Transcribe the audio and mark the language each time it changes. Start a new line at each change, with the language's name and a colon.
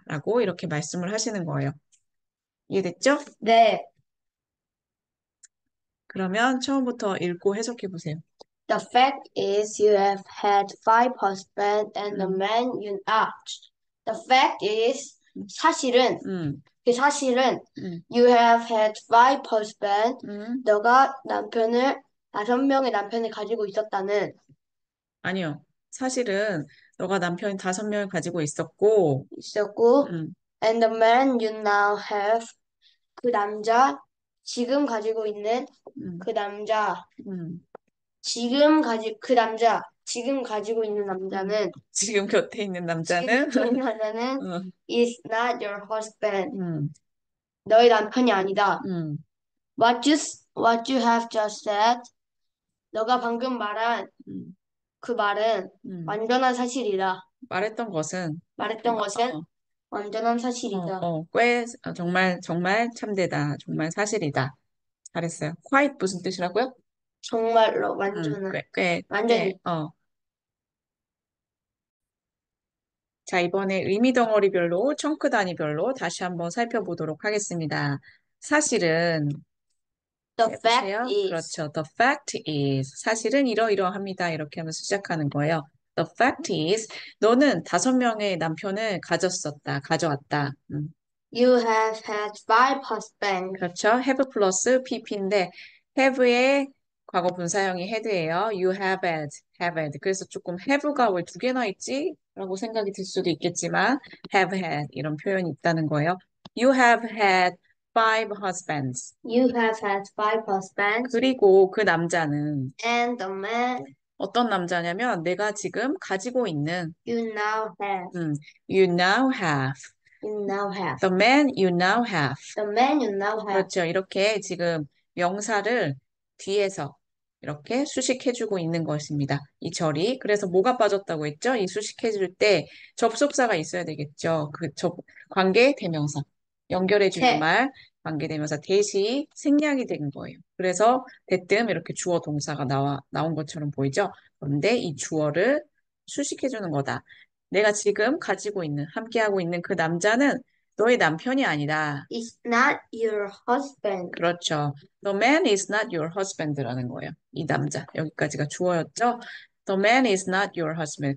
Korean: 라고 이렇게 말씀을 하시는 거예요. 이해됐죠? 네. 그러면 처음부터 읽고 해석해 보세요.
English: The fact is you have had five husbands and the 음, man you are. The fact is
Korean: 사실은 음, 그 사실은 음,
English: you have had five husbands. 음.
Korean: 너가 다섯 명의 남편을 가지고 있었다는 아니요. 사실은 너가 남편 5명을 가지고 있었고, 있었고 음,
English: and the man you now have
Korean: 그 남자 지금 가지고 있는 음, 그 남자 음, 그 남자 지금 가지고 있는 음. 남자는 지금 곁에 있는 지금 남자는, 곁에 있는 남자는 음,
English: is not your husband. 음,
Korean: 너의 남편이 아니다. 음,
English: What you have just said.
Korean: 너가 방금 말한 음, 그 말은 음. 완전한 사실이다. 말했던 것은, 말했던 것은 어, 완전한 사실이다. 정말, 정말 참되다. 정말 사실이다. 잘했어요. quite 무슨 뜻이라고요? 정말로 완전한 완전히 자, 이번에 의미 덩어리별로, 청크 단위별로 다시 한번 살펴보도록 하겠습니다. 사실은,
English: the fact
Korean: 해보세요.
English: is
Korean: 그렇죠.
English: The fact is.
Korean: 사실은 이러이러합니다. 이렇게 하면서 시작하는 거예요.
English: The fact is.
Korean: 너는 5명의 남편을 가져왔다.
English: you have had five husbands.
Korean: 그렇죠. have 플러스 pp인데, have의 과거 분사형이 had예요.
English: You have had.
Korean: 그래서 조금 have가 왜 2개나 있지? 라고 생각이 들 수도 있겠지만, have had 이런 표현이 있다는 거예요.
English: You have had five husbands. You have had five husbands
Korean: 그리고 그 남자는
English: and the man
Korean: 어떤 남자냐면 내가 지금 가지고 있는
English: you now have. 음, you now have. You now have. The man you now have. The man you now have.
Korean: 그렇죠. 이렇게 지금 명사를 뒤에서 이렇게 수식해주고 있는 것입니다. 이 절이. 그래서 뭐가 빠졌다고 했죠? 이 수식해줄 때 접속사가 있어야 되겠죠. 관계 대명사. 연결해주는 책. 말, 관계 대명사 대시 생략이 된 거예요. 그래서 대뜸 이렇게 주어 동사가 나온 것처럼 보이죠? 그런데 이 주어를 수식해주는 거다. 내가 지금 가지고 있는, 함께하고 있는 그 남자는 너의 남편이 아니다.
English: It's not your husband.
Korean: 그렇죠.
English: The man is not your husband라는 거예요.
Korean: 이 남자. 여기까지가 주어였죠.
English: The man is not your husband.